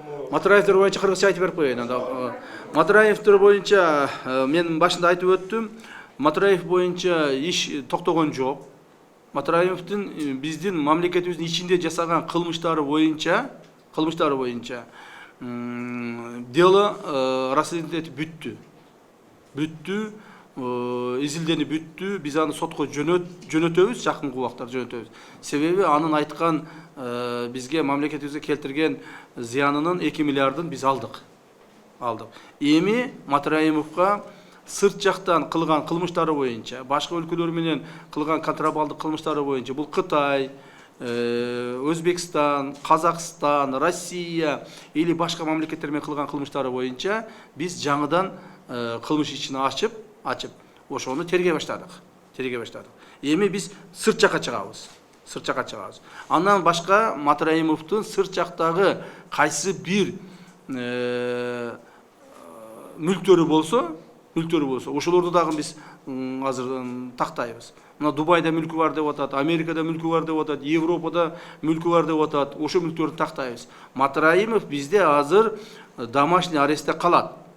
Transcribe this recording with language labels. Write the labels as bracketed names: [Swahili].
[Kazakh] Матраевтер бойынша қырғызша айтып беріп қояйын. Матраевтер бойынша мен башында айтып өттім. Матраев бойынша еш тоқтаған жоқ. Матраевтің біздің мемлекетіміздің ішінде жасаған қылмыштары бойынша [Russian] дело расследование [Kazakh] бүтті. [Kyrgyz] Изилдени бүттү, биз аны сотко жөнөтөбүз, жакынкы убакта жөнөтөбүз. Себеби анын айткан бизге мамлекетибизге келтирген зыянынын 2 миллиардын биз алдык. Эми Матраимовго сырт жактан кылган кылмыштары боюнча, башка өлкөлөр менен кылган контрабанддык кылмыштары боюнча, бул Кытай, Өзбекстан, Казакстан, Россия или башка мамлекеттер менен кылган кылмыштары боюнча биз жаңыдан кылмыш ишин ачып, ошону тергей баштадык. Эми биз сырт жакка чыгабыз. Андан башка Матраимовдун сырт жактагы кайсы бир мүлктөрү болсо, ошолорду дагы биз азыр тактайбыз. Мына Дубайда мүлкү бар деп атат, Америкада мүлкү бар деп атат, Европада мүлкү бар деп атат. Ошо мүлктөрдү тактайбыз. Матраимов бизде азыр домашний арестте калат.